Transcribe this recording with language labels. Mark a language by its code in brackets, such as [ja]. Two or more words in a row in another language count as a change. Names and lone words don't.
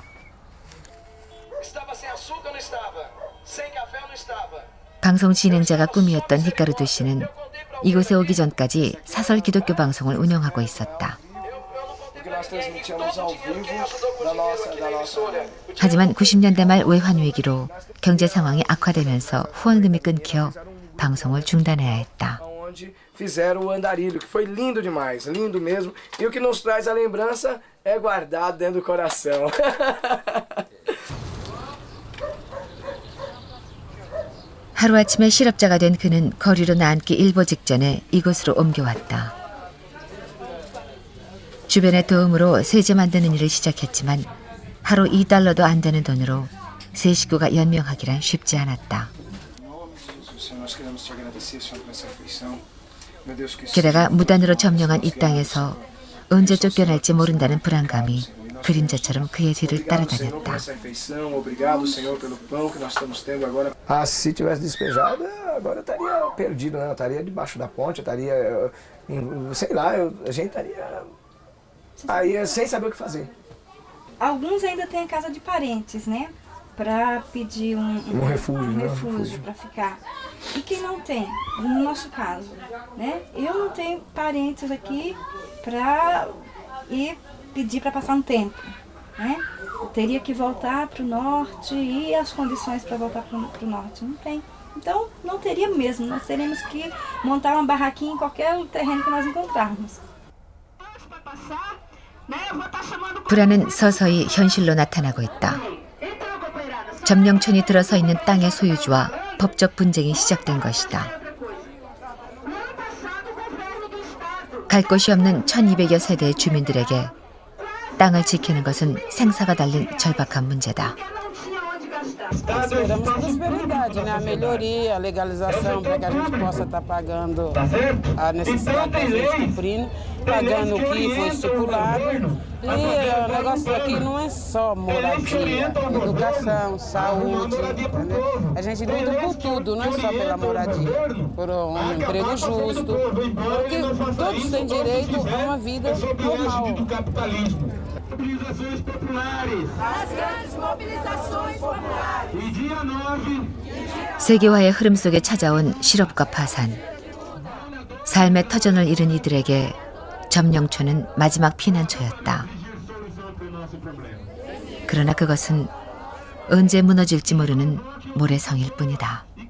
[ko] 방송 진행자가 꿈이었던 히카루도 씨는 이곳에 오기 전까지 사설 기독교 방송을 운영하고 있었다. 하지만 90년대 말 외환위기로 경제 상황이 악화되면서 후원금이 끊겨 방송을 중단해야 했다. [pt] Fizeram o andarilho, que foi lindo demais, lindo mesmo. E o que nos traz a lembrança é guardado dentro do coração. [ko] 하루아침에 실업자가 된 그는 거리로 나앉기 일보 직전에 이곳으로 옮겨왔다. 주변의 도움으로 세제 만드는 일을 시작했지만 하루 2달러도 안 되는 돈으로 세 식구가 연명하기란 쉽지 않았다. 게다가 무단으로 점령한 이 땅에서 언제 쫓겨날지 모른다는 불안감이 그림자처럼 그의 뒤를 따라다녔다. [pt] Ah, se tivesse despejado, agora eu estaria perdido, né? Eu estaria debaixo da ponte, eu estaria, sei lá, a gente estaria aí sem saber o que fazer. Alguns ainda têm a casa de parentes, né? Para pedir um refúgio para ficar. E quem não tem, no nosso caso, né? Eu não tenho parentes aqui para ir pedir para passar um tempo, né? Eu teria que voltar para o norte e as condições para voltar para o norte não tem. Então não teria mesmo, nós teríamos que montar uma barraquinha em qualquer terreno que nós encontrarmos. [ko] 불안은 서서히 현실로 나타나고 있다. 점령촌이 들어서 있는 땅의 소유주와 법적 분쟁이 시작된 것이다. 갈 곳이 없는 1200여 세대의 주민들에게 땅을 지키는 것은 생사가 달린 절박한 문제다. [pt] Esperamos prosperidade, né? A melhoria, a legalização para que a gente possa estar pagando a necessidade da gente cumprindo, pagando o que foi estipulado. E o negócio aqui não é só moradia, educação, saúde, entendeu? A gente luta por tudo, não é só pela moradia, por um emprego justo, porque todos têm direito a uma vida normal. Mobilizações populares. As grandes mobilizações populares. E dia 9. [ko] 세계화의 흐름 속에 찾아온 실업과 파산. 삶의 터전을 잃은 이들에게 점령촌은 마지막 피난처였다. 그러나 그것은 언제 무너질지 모르는 모래성일 뿐이다.